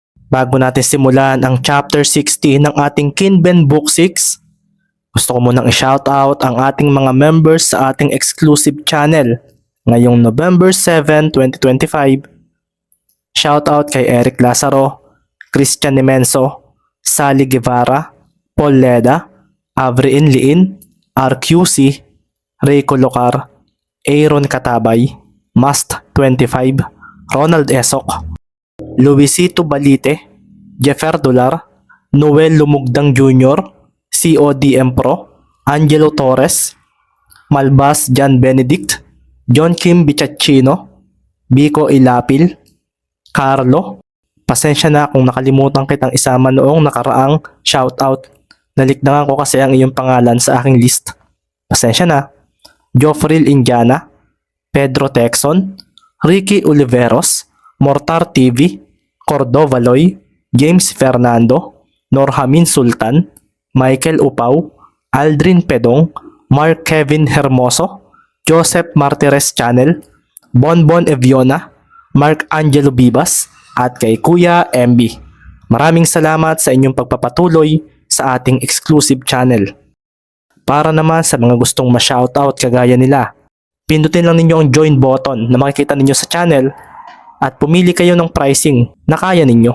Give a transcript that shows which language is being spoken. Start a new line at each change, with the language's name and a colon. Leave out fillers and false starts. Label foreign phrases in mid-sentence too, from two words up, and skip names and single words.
Filipino: Bago natin simulan ang chapter 60 ng ating Kinben Book 6, gusto ko munang i-shoutout ang ating mga members sa ating
English: exclusive channel
Filipino: ngayong November 7, 2025. Shoutout kay Eric Lazaro, Christian Nimenso, Sally Guevara, Paul Leda, Avrin Liin, RQC, Rico Locar, Aaron Katabay, Mast 25, Ronald Esok, Luisito Balite, Jeffer Dolar, Noel Lumugdang Jr., CODM Pro, Angelo Torres, Malbas John Benedict, John Kim Bichachino, Biko Ilapil, Carlo. Pasensya na kung nakalimutan kitang isama noong nakaraang shoutout. Nalikdangan ko kasi ang iyong pangalan sa aking list. Pasensya na. Joffrey Indiana, Pedro Texon, Ricky Oliveros, Mortar TV, Cordova Loy, James Fernando, Norhamin Sultan, Michael Upaw, Aldrin Pedong, Mark Kevin Hermoso, Joseph Martires Channel, Bonbon Eviona, Mark Angelo Bibas, at kay Kuya MB. Maraming salamat sa inyong pagpapatuloy sa ating
English: exclusive channel.
Filipino: Para naman sa mga gustong ma-shoutout kagaya nila, pindutin lang ninyo ang
English: join button
Filipino: na makikita ninyo sa channel at pumili kayo ng pricing na kaya ninyo.